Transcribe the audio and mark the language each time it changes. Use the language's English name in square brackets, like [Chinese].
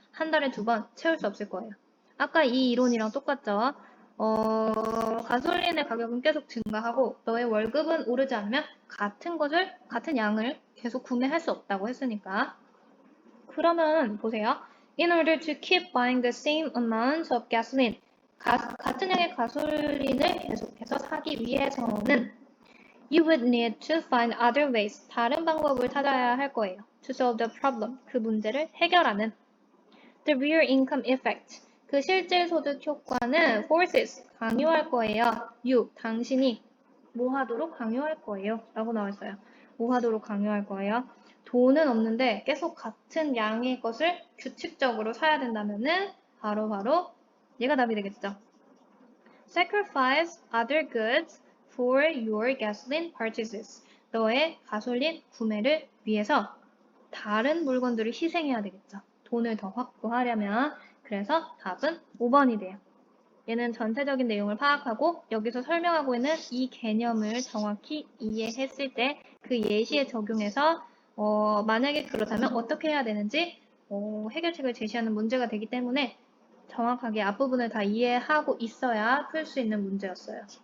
[Korean] 한 달에 2번 채울 수 없을 거예요. 아까 이 이론이랑 똑같죠? 가솔린의 가격은 계속 증가하고 너의 월급은 오르지 않으면 같은 양을 계속 구매할 수 없다고 했으니까. 그러면 보세요. [English] In order to keep buying the same amount of gasoline, [Korean] 같은 양의 가솔린을 계속해서 사기 위해서는 [English] you would need to find other ways, [Korean] 다른 방법을 찾아야 할 거예요. [English] To solve the problem, [Korean] 그 문제를 해결하는. [English] The real income effect, [Korean] 그 실질 소득 효과는 [English] forces, [Korean] 강요할 거예요. you, 당신이 뭐 하도록 강요할 거예요. 라고 나와 있어요. 뭐 하도록 강요할 거예요. 돈은 없는데 계속 같은 양의 것을 규칙적으로 사야 된다면은 바로 얘가 답이 되겠죠. [English] Sacrifice other goods for your gasoline purchases. [Korean] 너의 가솔린 구매를 위해서 다른 물건들을 희생해야 되겠죠. 돈을 더 확보하려면. 그래서 답은 5번이 돼요. 얘는 전체적인 내용을 파악하고 여기서 설명하고 있는 이 개념을 정확히 이해했을 때 그 예시에 적용해서 만약에 그렇다면 어떻게 해야 되는지 해결책을 제시하는 문제가 되기 때문에 정확하게 앞부분을 다 이해하고 있어야 풀 수 있는 문제였어요.